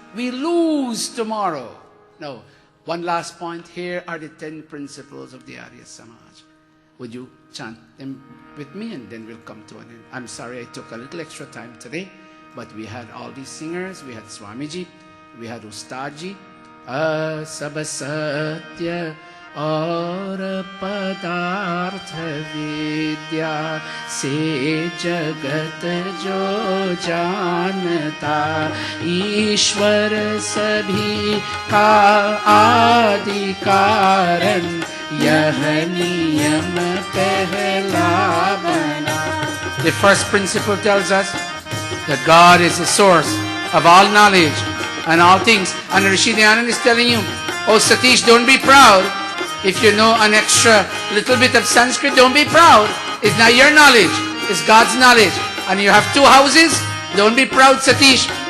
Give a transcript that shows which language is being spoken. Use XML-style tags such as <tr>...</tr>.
<en>We lose tomorrow. No. One last point. Here are the 10 principles of the Arya Samaj. Would you chant them with me, and then we'll come to an end. I'm sorry I took a little extra time today, but we had all these singers. We had Swamiji, we had Ustadji,</en> <hi>सब सत्य और पदार्थ विद्या से जगत जो जानता, ईश्वर सभी का आदि कारण, यह नियम पहला बना.</hi> <en>The first principle tells us that God is the source of all knowledge and all things. And Rishi Dayananda is telling you, oh Satish, don't be proud. If you know an extra little bit of Sanskrit, don't be proud. It's not your knowledge, it's God's knowledge. And you have 2 houses, don't be proud, Satish.</en>